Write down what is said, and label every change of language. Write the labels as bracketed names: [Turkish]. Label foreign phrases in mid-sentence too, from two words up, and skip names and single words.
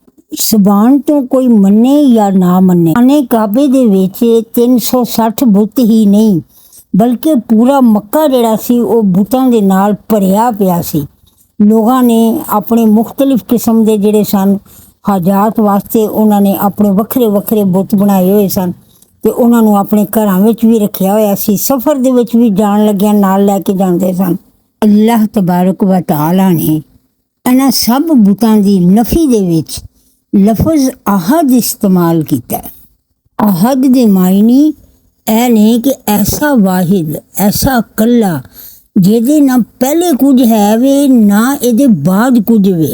[Punjabi] زبان تو کوئی منّے یا نہ منّے، آنے کعبے دے وچ 360 بت ہی نہیں بلکہ پورا مکہ جہڑا سی او بتاں دے نال بھریا پیا سی. لوگاں نے اپنے مختلف قسم دے جہڑے سن حاجات واسطے انہاں نے اپنے وکھرے وکھرے بت بنائے ہوئے سن تے انہاں نوں اپنے گھراں وچ بھی رکھیا ہویا سی. سفر دے وچ بھی جان لگیاں نال لے کے جاندے سن. [Arabic] الله تبارك وتعالى [Punjabi] نے انہاں سب بتاں دی نفی دے وچ لفظ احد استعمال کیا. احد دے معنے اے نے کہ ایسا واحد، ایسا کلّا جہدے نہ پہلے کچھ ہے وے نہ اہدے بعد کچھ وے.